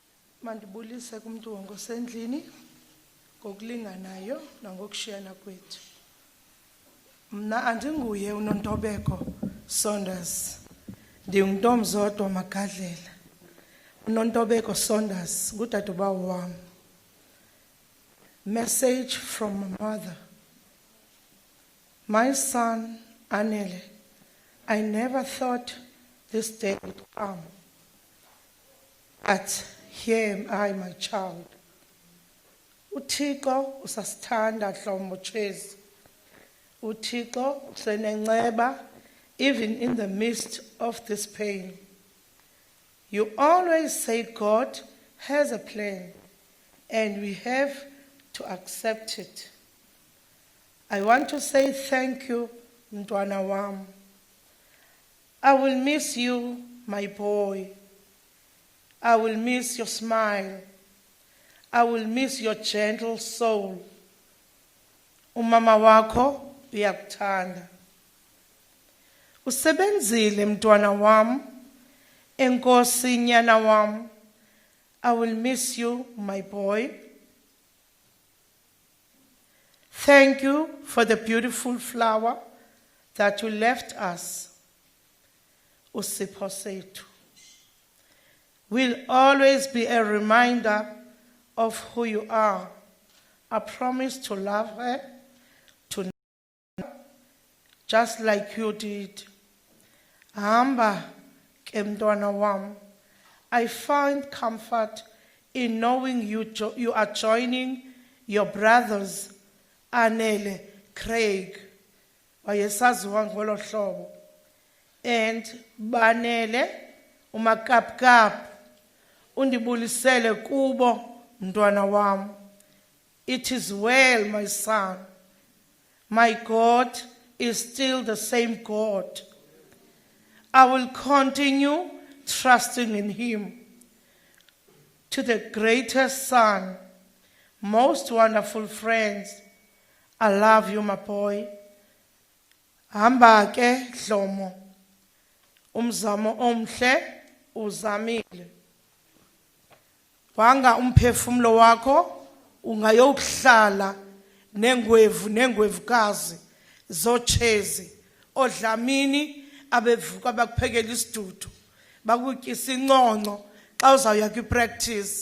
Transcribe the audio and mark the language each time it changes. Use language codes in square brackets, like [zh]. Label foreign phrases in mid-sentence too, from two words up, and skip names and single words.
[xh] Mandibulise kumntu wonke osendlini ngokulinganayo nangokushiyana kwethu. Mna andinguye uNontobeko Saunders. Ndingumntomzodwa Magadlela. uNontobeko Saunders ngudadewabo wam. [en] Message from my mother. My son Anele, I never thought this day would come. But here am I, my child. [xh] Uthixo usasithanda Dlomo. Uthixo usenenceba [en] even in the midst of this pain. You always say God has a plan and we have to accept it. I want to say thank you, [xh] Mntwana wam. [en] I will miss you, my boy. I will miss your smile. I will miss your gentle soul. [xh] Umama wakho uyakuthanda. Usebenzile mntwana wam, enkosi nyana wam. [en] I will miss you, my boy. Thank you for the beautiful flower that you left us. [xh] Usipho sethu [en] will always be a reminder of who you are. I promise to love her, to know her, just like you did. [xh] Hamba ke mntwana wam. [en] I find comfort in knowing you are joining your brothers, [xh] Anele, Craig, wayesaziwa ngolo hlobo, and Banele, umakapkap, undibulisele kubo, mntwana wam. [en] It is well, my son. My God is still the same God. I will continue trusting in Him. To the greatest Son, most wonderful friends, I love you, my boy. [xh] Hamba ke Dlomo, umzamo omhle uzamile. Wanga umphefumulo wakho ungayokuhlala nengwevukazi zochezi odlamini abevuka bakuphekela isidudu bakutyisa inconco xa uzawuya kwi-practice.